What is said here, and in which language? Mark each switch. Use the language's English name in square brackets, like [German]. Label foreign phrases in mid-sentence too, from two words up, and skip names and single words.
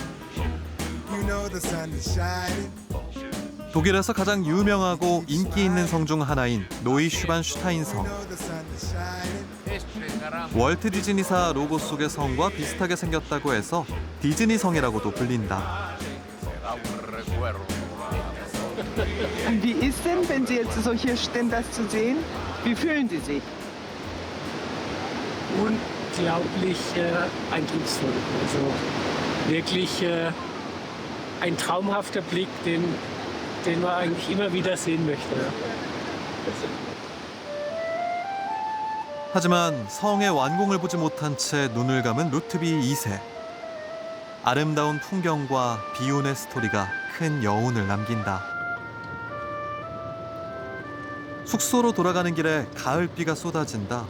[Korean] 독일에서 가장 유명하고 인기 있는 성 중 하나인 노이슈반슈타인 성. 월트 디즈니사 로고 속의 성과 비슷하게 생겼다고 해서 디즈니 성이라고도 불린다. [German] Wie ist denn, wenn Sie jetzt so hier stehen, das zu sehen? Wie fühlen Sie sich? Unglaublich eindrucksvoll. Also wirklich ein traumhafter Blick, den man eigentlich immer wieder sehen möchte. [Korean] 하지만 성의 완공을 보지 못한 채 눈을 감은 루트비 2세. 아름다운 풍경과 비운의 스토리가 큰 여운을 남긴다. 숙소로 돌아가는 길에 가을비가 쏟아진다.